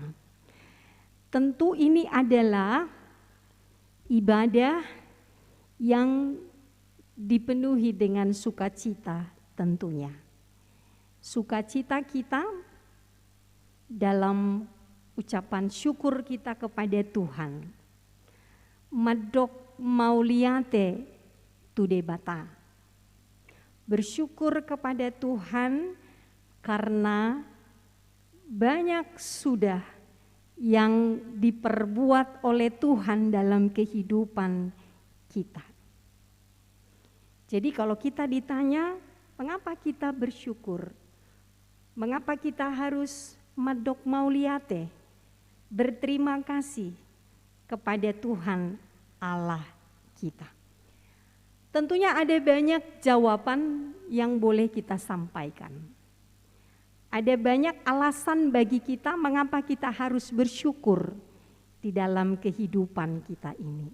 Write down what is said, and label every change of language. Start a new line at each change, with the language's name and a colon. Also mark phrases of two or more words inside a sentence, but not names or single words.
Indonesian: Tentu ini adalah ibadah yang dipenuhi dengan sukacita tentunya. Sukacita kita dalam ucapan syukur kita kepada Tuhan.
Batak Toba: Madok mauliate tudebata.
Indonesian: Bersyukur kepada Tuhan karena banyak sudah yang diperbuat oleh Tuhan dalam kehidupan kita. Jadi kalau kita ditanya, mengapa kita bersyukur? Mengapa kita harus
Batak Toba: madok mauliate?
Indonesian: Berterima kasih kepada Tuhan Allah kita. Tentunya ada banyak jawaban yang boleh kita sampaikan. Ada banyak alasan bagi kita mengapa kita harus bersyukur di dalam kehidupan kita ini.